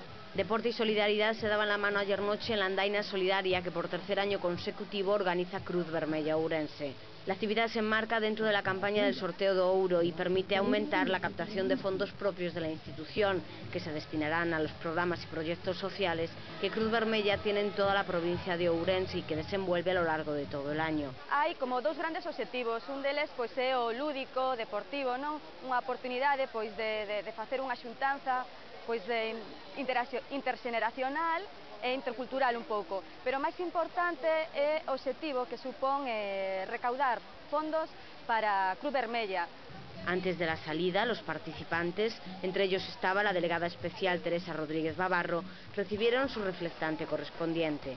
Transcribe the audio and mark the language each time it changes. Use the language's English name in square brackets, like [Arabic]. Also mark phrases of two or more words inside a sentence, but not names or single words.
[Spanish] Deporte y solidaridad se daban la mano ayer noche en la andaina solidaria que por tercer año consecutivo organiza Cruz Vermella Ourense. La actividad se enmarca dentro de la campaña del sorteo do Ouro y permite aumentar la captación de fondos propios de la institución, que se destinarán a los programas y proyectos sociales que Cruz Vermella tiene en toda la provincia de Ourense y que desenvuelve a lo largo de todo el año. [Galician] Hai como dous grandes obxectivos, un deles pois é o lúdico, deportivo, non? Unha oportunidade pois de facer unha xuntanza pois de interxeneracional e intercultural un pouco, pero o máis importante é o obxectivo que supón recaudar fondos para Cruz Vermella. [Spanish] Antes de la salida, los participantes, entre ellos estaba la delegada especial Teresa Rodríguez Bavarro, recibieron su reflectante correspondiente.